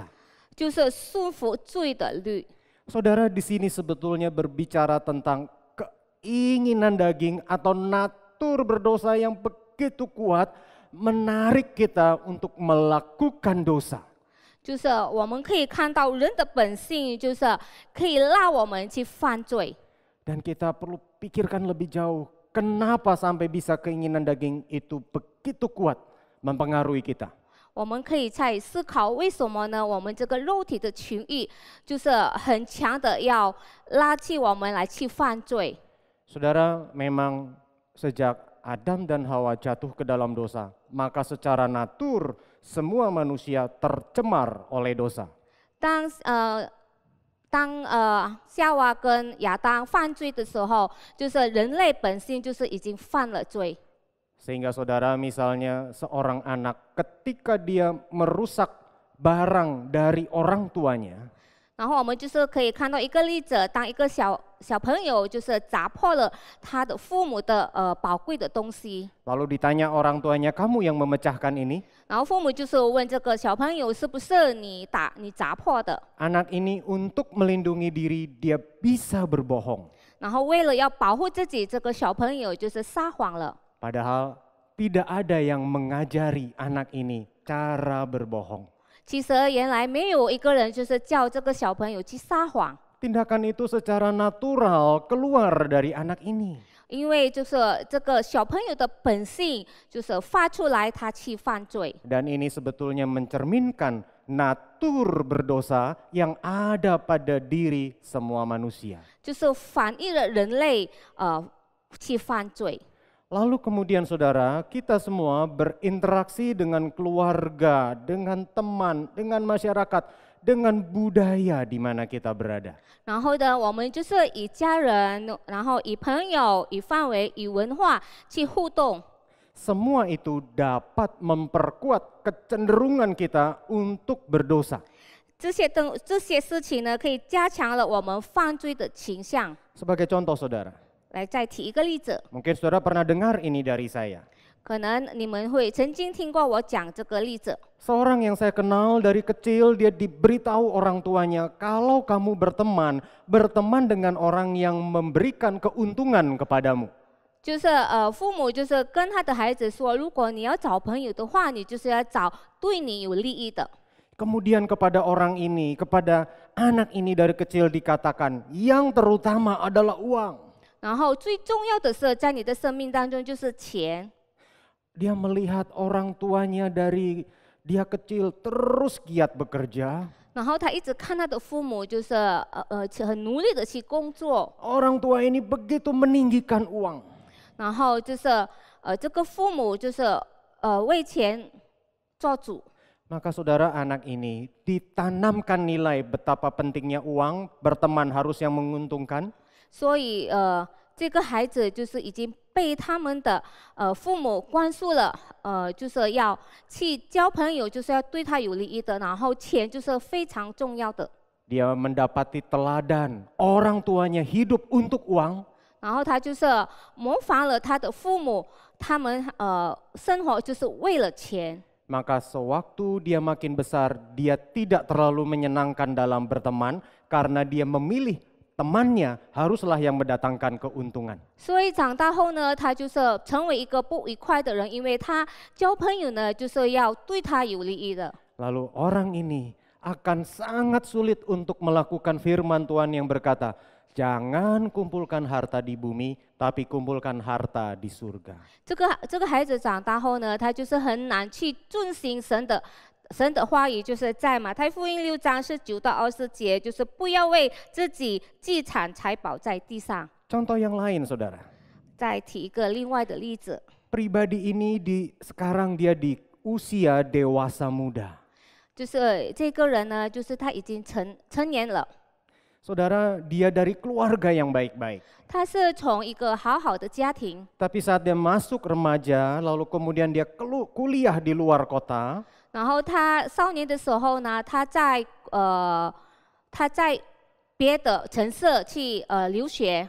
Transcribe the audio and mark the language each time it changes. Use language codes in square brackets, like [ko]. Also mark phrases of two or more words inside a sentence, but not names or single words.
[zh] 就是顺服罪的律。 [id] Saudara, di sini sebetulnya berbicara tentang keinginan daging atau natur berdosa yang begitu kuat menarik kita untuk melakukan dosa. [zh] 就是我们可以看到人的本性，就是可以让我们去犯罪。 [id] Dan kita perlu pikirkan lebih jauh, kenapa sampai bisa keinginan daging itu begitu kuat mempengaruhi kita. [zh] 我们可以在思考为什么呢？我们这个肉体的情欲就是很强的，要拉起我们来去犯罪。 [id] Saudara, memang sejak Adam dan Hawa jatuh ke dalam dosa, maka secara natur semua manusia tercemar oleh dosa. [zh] 当夏娃跟亚当犯罪的时候，就是人类本性就是已经犯了罪。 [id] Sehingga saudara, misalnya seorang anak ketika dia merusak barang dari orang tuanya, [zh] 然后我们就是可以看到一个例子，当一个小朋友就是砸破了他的父母的宝贵的东西， [id] lalu ditanya orang tuanya, kamu yang memecahkan ini? [zh] 然后父母就是问这个小朋友是不是你砸破的？ [id] Anak ini untuk melindungi diri dia bisa berbohong. [zh] 然后为了要保护自己，这个小朋友就是撒谎了。 [id] Padahal tidak ada yang mengajari anak ini cara berbohong. [zh] 其实原来没有一个人就是叫这个小朋友去撒谎， [id] Tindakan itu secara natural keluar dari anak ini. [zh] 因为就是这个小朋友的本性就是发出来他去犯罪。 [id] Dan ini sebetulnya mencerminkan natur berdosa yang ada pada diri semua manusia. [zh] 就是反映了人类去犯罪。 [id] Lalu kemudian saudara, kita semua berinteraksi dengan keluarga, dengan teman, dengan masyarakat, dengan budaya di mana kita berada. [zh] 然后呢，我们就是以家人，然后以朋友、以范围、以文化去互动。 [id] Semua itu dapat memperkuat kecenderungan kita untuk berdosa. [zh] 这些事情呢，可以加强了我们犯罪的倾向。 [id] Sebagai contoh saudara, [zh] 来，再提一个例子， [id] mungkin saudara pernah dengar ini dari saya. [zh] 可能你们会曾经听过我讲这个例子。 [id] Seorang yang saya kenal dari kecil, dia diberitahu orang tuanya, kalau kamu berteman dengan orang yang memberikan keuntungan kepadamu. [zh] 就是父母就是跟他的孩子说，如果你要找朋友的话，你就是要找对你有利益的。 [id] Kemudian kepada orang ini, kepada anak ini dari kecil dikatakan, yang terutama adalah uang. [zh] 然后最重要的是，在你的生命当中就是钱。 [id] Dia melihat orang tuanya dari dia kecil terus giat bekerja. [zh] 然后他一直看他的父母，就是很努力的去工作。 [id] Orang tua ini begitu meninggikan uang. [zh] 然后就是这个父母就是为钱做主。 [id] Maka saudara, anak ini ditanamkan nilai betapa pentingnya uang, berteman harus yang menguntungkan. [zh] 所以这个孩子就是已经被他们的父母灌输了，就是要去交朋友，就是要对他有利益的，然后钱就是非常重要的。 [id] Dia mendapati teladan orang tuanya hidup untuk uang, [zh] 然后他就是模仿了他的父母，他们生活就是为了钱。 [id] maka sewaktu dia makin besar, dia tidak terlalu menyenangkan dalam berteman karena dia memilih temannya haruslah yang mendatangkan keuntungan. [zh] 所以长大后呢，他就是成为一个不愉快的人，因为他交朋友呢，就是要对他有利益的。 [id] Lalu orang ini akan sangat sulit untuk melakukan firman Tuhan yang berkata, jangan kumpulkan harta di bumi, tapi kumpulkan harta di surga. [zh] 这个孩子长大后呢，他就是很难去遵行神的话语，就是在马太福音6章19到20节，就是不要为自己积产财宝在地上。 [id] Contoh yang lain, saudara. [zh] 再提一个另外的例子， [id] Pribadi ini sekarang dia di usia dewasa muda. [zh] 就是这个人呢，就是他已经成年了， [id] Saudara, dia dari keluarga yang baik-baik. [zh] 他是从一个好好的家庭， [id] Tapi saat dia masuk remaja, lalu kemudian dia kuliah di luar kota, [zh] 然后他少年的时候呢，他在别的城市去留学，